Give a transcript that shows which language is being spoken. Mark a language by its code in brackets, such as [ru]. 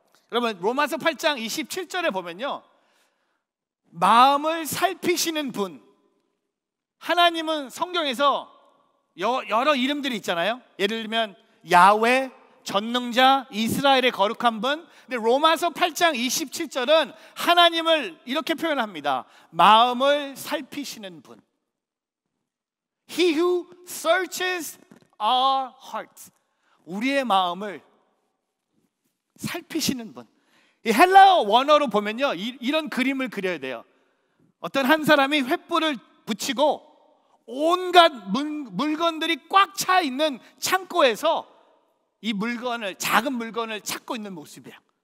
[ko] 여러분, 로마서 8장 27절에 보면요, 마음을 살피시는 분, 하나님은 성경에서 여러 이름들이 있잖아요. 예를 들면 야훼, 전능자, 이스라엘의 거룩한 분. 근데 로마서 8장 27절은 하나님을 이렇게 표현합니다. 마음을 살피시는 분. [en] He who searches our hearts. [ko] 우리의 마음을 살피시는 분. 이 헬라어 원어로 보면요, 이런 그림을 그려야 돼요. 어떤 한 사람이 횃불을 붙이고 온갖 물건들이 꽉 차 있는 창고에서 이 작은 물건을 찾고 있는 모습이에요.